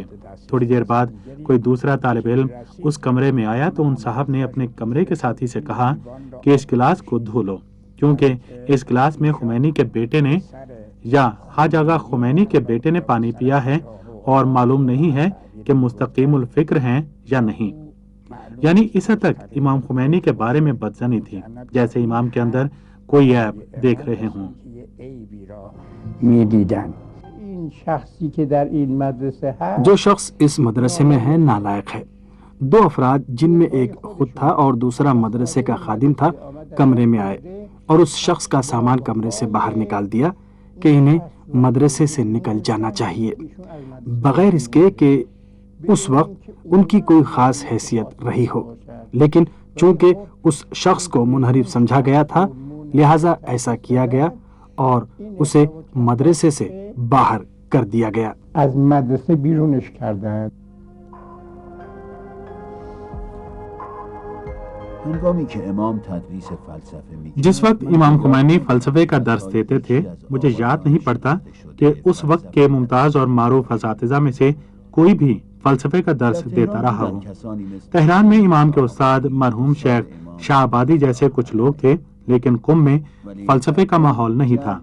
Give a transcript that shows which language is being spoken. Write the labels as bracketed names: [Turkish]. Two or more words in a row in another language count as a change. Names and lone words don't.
[Urdu] تھوڑی دیر بعد کوئی دوسرا طالب علم اس کمرے میں آیا تو ان صاحب نے اپنے کمرے کے ساتھی سے کہا کہ اس گلاس کو دھو لو، کیونکہ اس گلاس میں خمینی کے بیٹے نے یا حاج آغا خمینی کے بیٹے نے پانی پیا ہے اور معلوم نہیں ہے کہ مستقیم الفکر ہیں یا نہیں۔ یعنی اس حد تک امام خمینی کے بارے میں بدظنی تھی، جیسے امام کے اندر کوئی عیب دیکھ رہے ہوں۔ [Persian] می‌دیدند. این شخصی که در این مدرسه هست [Urdu] جو شخص اس مدرسے میں ہے نالائق ہے۔ 2 افراد جن میں ایک خود تھا اور دوسرا مدرسے کا خادم تھا کمرے میں آئے اور اس شخص کا سامان کمرے سے باہر نکال دیا کہ انہیں مدرسے سے نکل جانا چاہیے، بغیر اس کے کہ اس وقت ان کی کوئی خاص حیثیت رہی ہو، لیکن چونکہ اس شخص کو منحرف سمجھا گیا تھا لہٰذا ایسا کیا گیا اور اسے مدرسے سے باہر کر دیا گیا۔ [Persian] از مدرسه بیرونش کردند. هنگامی که امام تدریس فلسفه می‌کرد، [Urdu] جس وقت امام خمینی فلسفے کا درس دیتے تھے، مجھے یاد نہیں پڑتا کہ اس وقت کے ممتاز اور معروف اساتذہ میں سے کوئی بھی فلسفے کا درس دیتا رہا ہو۔ تہران میں امام کے استاد مرحوم شیخ شاہ آبادی جیسے کچھ لوگ تھے، لیکن قم میں فلسفے کا ماحول نہیں تھا۔